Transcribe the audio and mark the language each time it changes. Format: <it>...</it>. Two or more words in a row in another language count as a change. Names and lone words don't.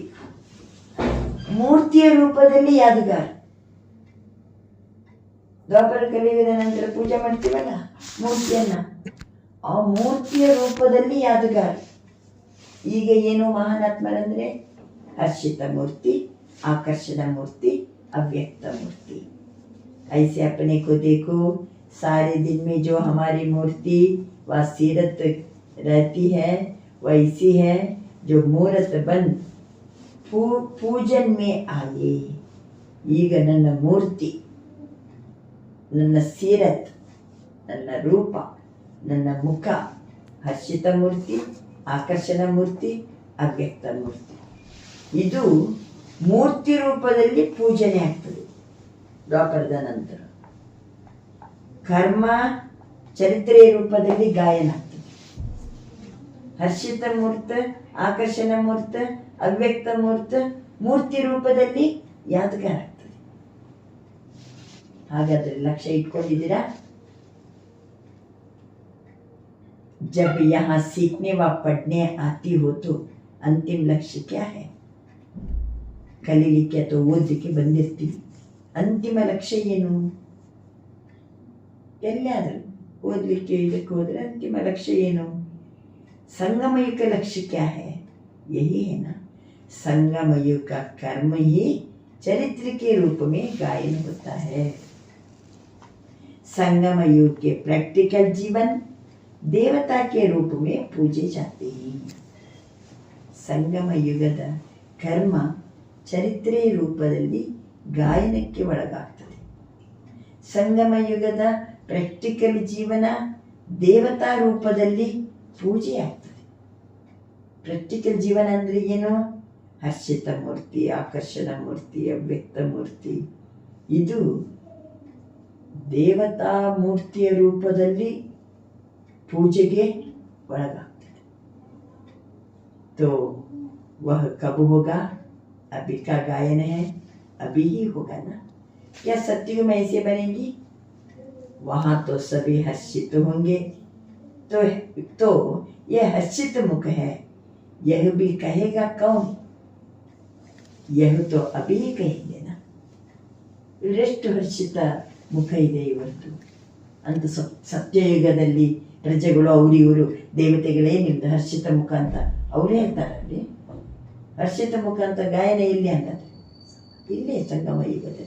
<kn>ಮೂರ್ತಿಯ ರೂಪದಲ್ಲಿ ಯಾದಗಾರ. ದ್ವಾಪರ ಕಲಿಯುಗದ ನಂತರ ಪೂಜೆ ಮಾಡ್ತೀವಲ್ಲ ಮೂರ್ತಿಯನ್ನ, ಆ ಮೂರ್ತಿಯ ರೂಪದಲ್ಲಿ ಯಾದಗಾರ. ಈಗ ಏನು ಮಹಾನಾತ್ಮರಂದ್ರೆ ಹರ್ಷಿತ ಮೂರ್ತಿ,</kn> <hi>आकर्षण मूर्ति, अव्यक्त मूर्ति. ऐसे अपने को देखो, सारे दिन में जो हमारी मूर्ति व सीरत रहती है वैसी है जो मूर्त बन पूजन में आए.</hi> <kn>ಈಗ ನನ್ನ ಮೂರ್ತಿ, ನನ್ನ ಸೀರತ್, ನನ್ನ ರೂಪ, ನನ್ನ ಮುಖ ಹರ್ಷಿತ ಮೂರ್ತಿ, ಆಕರ್ಷಣ ಮೂರ್ತಿ, ಅವ್ಯಕ್ತ ಮೂರ್ತಿ. ಇದು ಮೂರ್ತಿ ರೂಪದಲ್ಲಿ ಪೂಜನೆ ಆಗ್ತದೆ. ದ್ವಾಪರದ ನಂತರ ಕರ್ಮ ಚರಿತ್ರೆಯ ರೂಪದಲ್ಲಿ ಗಾಯನ ಆಗ್ತದೆ. ಹರ್ಷಿತ ಮೂರ್ತ, ಆಕರ್ಷಣ ಮೂರ್ತ, ಅವ್ಯಕ್ತ ಮೂರ್ತ ಮೂರ್ತಿ ರೂಪದಲ್ಲಿ ಯಾದಗಾರ ಆಗ್ತದೆ. ಹಾಗಾದ್ರೆ ಲಕ್ಷ್ಯ ಇಟ್ಕೊಂಡಿದ್ದೀರಾ?</kn> <hi>जब यहाँ सीखने व पढ़ने आती हो तो अंतिम लक्ष्य क्या है?</hi> <kn>ಕಲೀಲಿಕ್ಕೆ ಅಥವಾ ಓದಲಿಕ್ಕೆ ಬಂದಿರ್ತೀವಿ. ಅಂತಿಮ ಲಕ್ಷ್ಯ ಏನು? ಎಲ್ಲಾದರೂ ಓದಲಿಕ್ಕೆ ಇದಕ್ಕೆ ಹೋದರೆ ಅಂತಿಮ ಲಕ್ಷ್ಯ ಏನು?</kn> <hi>संगम युग का लक्ष्य क्या है? यही है ना, संगम युग का कर्म ही चरित्र के रूप में गायन होता है. संगम युग के प्रैक्टिकल जीवन देवता के रूप में पूजे जाते हैं.</hi> <kn>संगम युगದ ಕರ್ಮ ಚರಿತ್ರೆಯ ರೂಪದಲ್ಲಿ ಗಾಯನಕ್ಕೆ ಒಳಗಾಗ್ತದೆ. ಸಂಗಮ ಯುಗದ ಪ್ರಾಕ್ಟಿಕಲ್ ಜೀವನ ದೇವತಾ ರೂಪದಲ್ಲಿ ಪೂಜೆ ಆಗ್ತದೆ. ಪ್ರಾಕ್ಟಿಕಲ್ ಜೀವನ ಅಂದರೆ ಏನು? ಹರ್ಷಿತ ಮೂರ್ತಿ, ಆಕರ್ಷಣ ಮೂರ್ತಿ, ಅವ್ಯಕ್ತ ಮೂರ್ತಿ. ಇದು ದೇವತಾ ಮೂರ್ತಿಯ ರೂಪದಲ್ಲಿ ಪೂಜೆಗೆ ಒಳಗಾಗ್ತದೆ.</kn> <hi>तो वह कब होगा? अभी का गायन है, अभी ही होगा ना. क्या सत्युग में ऐसे बनेगी? वहाँ तो सभी हर्षित होंगे. तो यह हर्षित मुख है, यह भी कहेगा कौन? यह तो अभी ही कहेंगे ना.</hi> <kn>ಎಷ್ಟು ಹರ್ಷಿತ ಮುಖ ಇದೆ ಇವತ್ತು ಅಂತ. ಸತ್ಯಯುಗದಲ್ಲಿ ಪ್ರಜೆಗಳು ಅವರು ಇವರು ದೇವತೆಗಳೇ ನಿಮ್ದು ಹರ್ಷಿತ ಮುಖ ಅಂತ ಅವರೇ ಹೇಳ್ತಾರಲ್ಲಿ. ಹರ್ಷಿತ ಮುಖ ಅಂತ ಗಾಯನ ಎಲ್ಲಿ ಹಂಗಾದ್ರೆ? ಇಲ್ಲೇ ಸಂಗಮ ಯುಗದಲ್ಲಿ.</kn>